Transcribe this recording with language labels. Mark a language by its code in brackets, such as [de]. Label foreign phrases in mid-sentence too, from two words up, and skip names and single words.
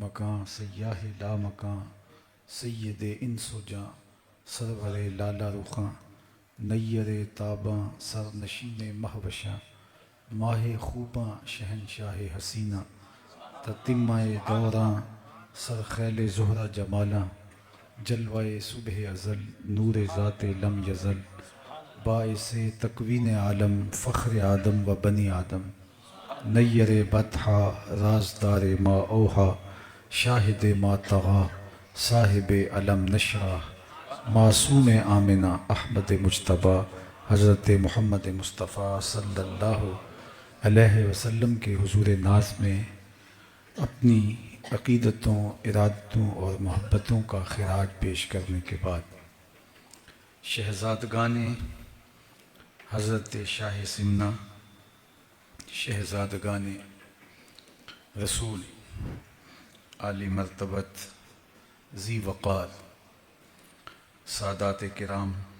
[ur] مکان، سیاہ لا مکان، سید انس و جاں، سرور لالا رخاں، نیر تاباں، سر نشین مہوشاں، ماہ خوباں، شہنشاہ حسینہ، تتمہ دوراں، سر خیل زہرہ جمالاں، جلوہ صبح ازل، نور ذات لم یزل، باعث تکوین عالم، فخر آدم و بنی آدم، نیر بطحا، رازدار ما اوحا، شاہد ما طغا، صاحب علم نشرہ، معصوم آمنہ، احمد مجتبیٰ، حضرت محمد مصطفیٰ [ar] صلی اللہ علیہ وسلم [ur] کے حضور ناز میں اپنی عقیدتوں، ارادتوں اور محبتوں کا خراج پیش کرنے کے بعد، شہزادگان حضرت شاہ سمنہ، شہزادگان رسول، عالی مرتبت، ذی وقار، سادات کرام